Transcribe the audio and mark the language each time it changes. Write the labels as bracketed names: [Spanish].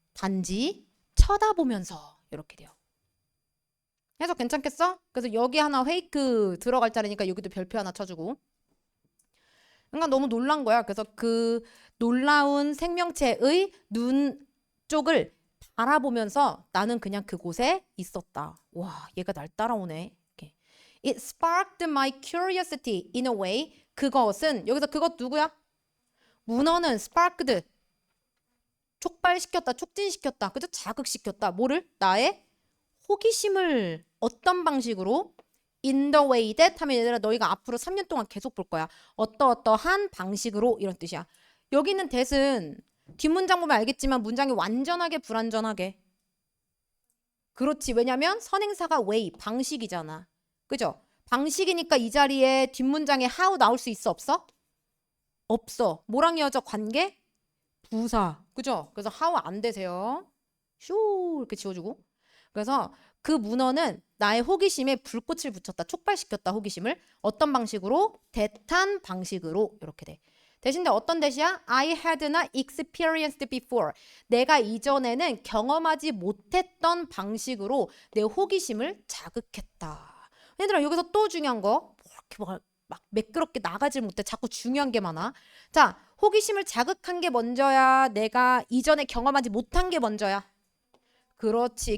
[Korean] 단지 쳐다보면서 이렇게 돼요. 해석 괜찮겠어? 그래서 여기 하나 페이크 들어갈 자리니까 여기도 별표 하나 쳐주고. 그러니까 너무 놀란 거야. 그래서 그 놀라운 생명체의 눈 쪽을 바라보면서 나는 그냥 그곳에 있었다. 와, 얘가 날 따라오네. 이렇게. [English] It sparked my curiosity in a way. [Korean] 그것은 여기서 그것 누구야? 문어는 sparked 촉발시켰다, 촉진시켰다, 그죠? 자극시켰다. 뭐를? 나의 호기심을 어떤 방식으로? [English] In the way that [Korean] 하면 얘들아 너희가 앞으로 3년 동안 계속 볼 거야. 어떠한 방식으로 이런 뜻이야. 여기 있는 that은 뒷문장 보면 알겠지만 문장이 완전하게 불완전하게. 그렇지. 왜냐면 선행사가 way, 방식이잖아. 그죠? 방식이니까 이 자리에 뒷문장에 how 나올 수 있어? 없어? 없어. 뭐랑 이어져? 관계? 부사. 그죠? 그래서 how 안 되세요. 쇼 이렇게 지워주고. 그래서 그 문어는 나의 호기심에 불꽃을 붙였다. 촉발시켰다. 호기심을. 어떤 방식으로? 대탄 방식으로 이렇게 돼. 대신에 어떤 대시야? [English] I had not experienced before. [Korean] 내가 이전에는 경험하지 못했던 방식으로 내 호기심을 자극했다. 얘들아 여기서 또 중요한 거 이렇게 막 매끄럽게 나가질 못해. 자꾸 중요한 게 많아. 자, 호기심을 자극한 게 먼저야? 내가 이전에 경험하지 못한 게 먼저야? 그렇지.